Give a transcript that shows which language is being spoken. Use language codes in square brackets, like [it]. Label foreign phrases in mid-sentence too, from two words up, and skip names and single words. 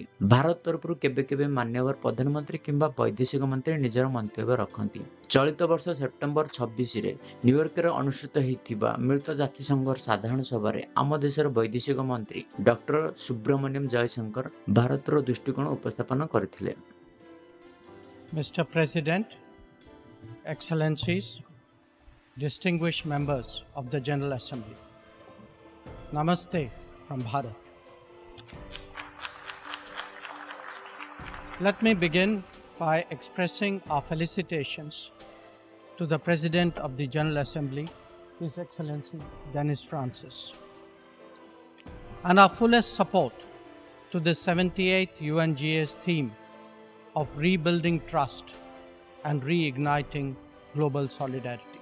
[or] ଭାରତ ତରଫରୁ କେବେ କେବେ ମାନ୍ୟବର ପ୍ରଧାନମନ୍ତ୍ରୀ କିମ୍ବା ବୈଦେଶିକ ମନ୍ତ୍ରୀ ନିଜର ମନ୍ତବ୍ୟ ରଖନ୍ତି। ଚଳିତ ବର୍ଷ ସେପ୍ଟେମ୍ବର 26ରେ ନ୍ୟୁୟର୍କରେ ଅନୁଷ୍ଠିତ ହୋଇଥିବା ମିଳିତ ଜାତିସଂଘର ସାଧାରଣ ସଭାରେ ଆମ ଦେଶର ବୈଦେଶିକ ମନ୍ତ୍ରୀ ଡକ୍ଟର ସୁବ୍ରମଣ୍ୟମ ଜୟଶଙ୍କର ଭାରତର ଦୃଷ୍ଟିକୋଣ ଉପସ୍ଥାପନ କରିଥିଲେ। [en] Mr. President, Excellencies, distinguished members of the General Assembly, Namaste from Bharat. Let me begin by expressing our felicitations to the President of the General Assembly, His Excellency Denis Francis, and our fullest support to the 78th UNGA's theme of rebuilding trust and reigniting global solidarity.